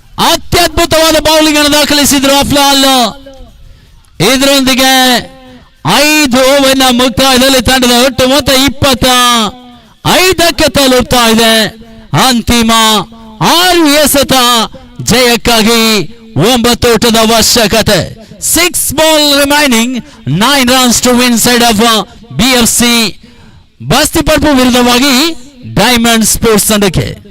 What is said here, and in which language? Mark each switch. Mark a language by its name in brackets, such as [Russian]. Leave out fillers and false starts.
[Kannada] ಅತ್ಯದ್ಭುತವಾದ bowling ಅನ್ನು ದಾಖಲಿಸಿದ್ರು ಅಫ್ಲಾಲ್. ಇದರೊಂದಿಗೆ 5 ಓವರ್ನ ಮುಕ್ತಾಯದಲ್ಲಿ ತಂಡದ ಒಟ್ಟು ಮೊತ್ತ 25ಕ್ಕೆ ತಲುಪ್ತಾ ಇದೆ. ಅಂತಿಮ 6 ಎಸೆತ ಜಯಕ್ಕಾಗಿ 9 ಓಟದ ಅವಶ್ಯಕತೆ. [English] 6 ball remaining, 9 runs to win side of BFC. [Kannada] ಬಸ್ತಿಪರ್ಪು ವಿರುದ್ಧವಾಗಿ ಡೈಮಂಡ್ ಸ್ಪೋರ್ಟ್ಸ್ ತಂಡಕ್ಕೆ.